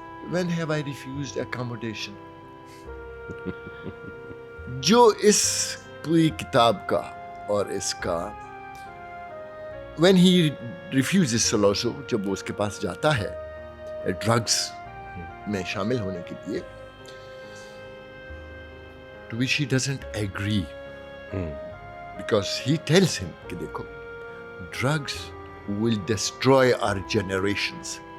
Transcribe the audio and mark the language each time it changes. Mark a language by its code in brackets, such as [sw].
[en] When have I refused accommodation? [ur] جو اس پوری کتاب کا اور اس کا [en] when he refuses [ur] Soloso, جب وہ اس کے پاس جاتا ہے ڈرگس میں شامل ہونے کے لیے, [en] to which he doesn't agree. Because he tells him [ur] کہ دیکھو, [en] drugs will destroy our generations.